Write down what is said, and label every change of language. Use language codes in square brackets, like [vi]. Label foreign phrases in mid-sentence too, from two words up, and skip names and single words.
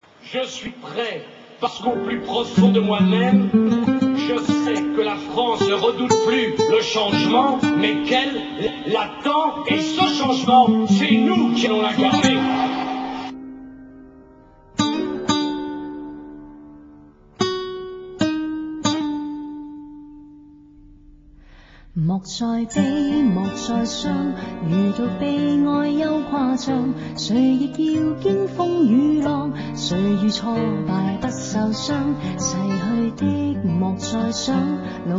[fr] Je suis prêt, parce qu'au plus profond de moi-même, je sais que la France ne redoute plus le changement, mais qu'elle l'attend, et ce changement, c'est nous qui allons l'incarner. [yue] 莫再悲，莫再傷，遇到悲哀又誇張，誰亦要經風雨浪，誰遇挫敗不受傷，逝去的莫再想，路